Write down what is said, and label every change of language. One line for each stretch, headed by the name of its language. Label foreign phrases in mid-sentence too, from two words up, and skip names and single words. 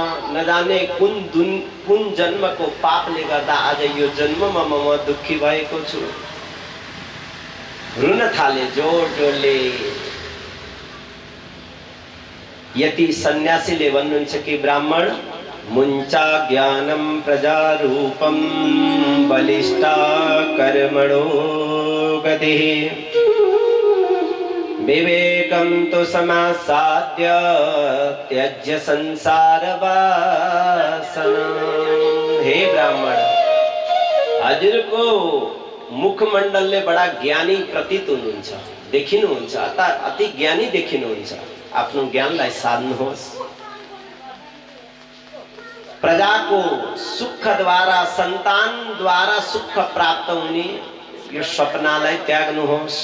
Nepali: नजाने कुन जन्मको पापले गर्दा आज यो जन्ममा म दुःखी भएको छु। रुन थाले जोड जोडले। यति सन्यासीले भन्नुहुन्छ कि
Sanskrit: ब्राह्मण मुञ्चा ज्ञानं प्रजारूपं बलिष्ठा कर्मणो गतिः विवेकं तु समासाद्य त्यज्य संसार वासना।
Nepali: हे ब्राह्मण, हजुरको मुखमण्डलले बडा ज्ञानी प्रतीत हुनुहुन्छ, देखिनुहुन्छ, अति ज्ञानी देखिनुहुन्छ। आफ्नो ज्ञानलाई साध्नुहोस्। प्रजाको सुखद्वारा, सन्तानद्वारा सुख प्राप्त हुने यो सपनालाई त्याग्नुहोस्।